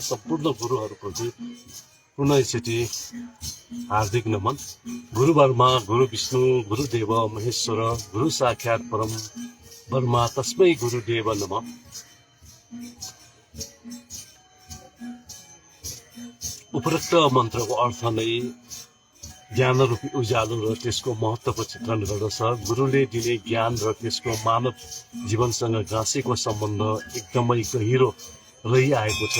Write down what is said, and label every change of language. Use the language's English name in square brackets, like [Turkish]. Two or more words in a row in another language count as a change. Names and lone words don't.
[Nepali] सम्पूर्ण गुरुहरूप्रति पुनः एकचोटि हार्दिक नमन। [Sanskrit] गुरु ब्रह्मा गुरु विष्णु गुरुदेव महेश्वर गुरु साक्षात् परम ब्रह्मा तस्मै गुरुदेव नमः। [Nepali] उपरोक्त मन्त्रको अर्थ नै ज्ञान रूपी उज्यालो र त्यसको महत्त्वको चित्रण गर्दछ। गुरुले दिने ज्ञान र त्यसको मानव जीवनसँग गाँसेको सम्बन्ध एकदमै गहिरो रहिआएको छ।